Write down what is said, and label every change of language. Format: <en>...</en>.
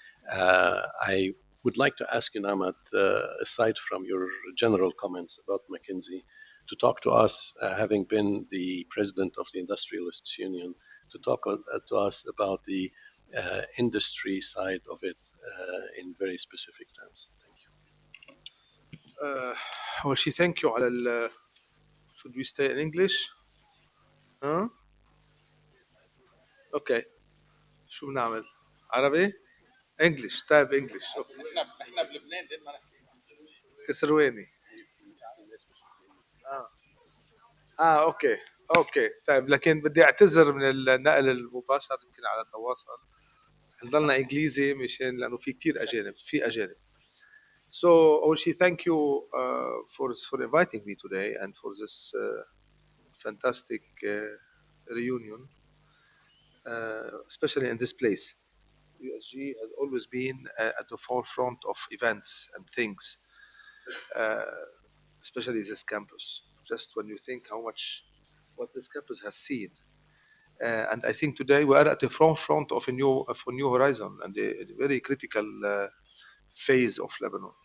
<en>I would like to ask you, Neemat, aside from your general comments about McKinsey, to talk to us, having been the president of the Industrialists Union, to talk to us about the industry side of it in very specific terms. Thank you.</en> <ar>أول شيء thank you على</ar> <en>should we stay in English؟</en> <ar>ها؟ اوكي شو بنعمل؟ عربي؟ انجلش طيب انجلش احنا بلبنان ليه ما نحكي كسرواني اوكي طيب لكن بدي اعتذر من النقل المباشر يمكن على تواصل نضلنا انجليزي مشان لانه في كثير اجانب So أول شيء</ar> <en>thank you for inviting me today and for this fantastic reunion, especially in this place. USG has always been at the forefront of events and things, especially this campus. Just when you think what this campus has seen. And I think today we are at the forefront of a new horizon and a very critical phase of Lebanon.</en>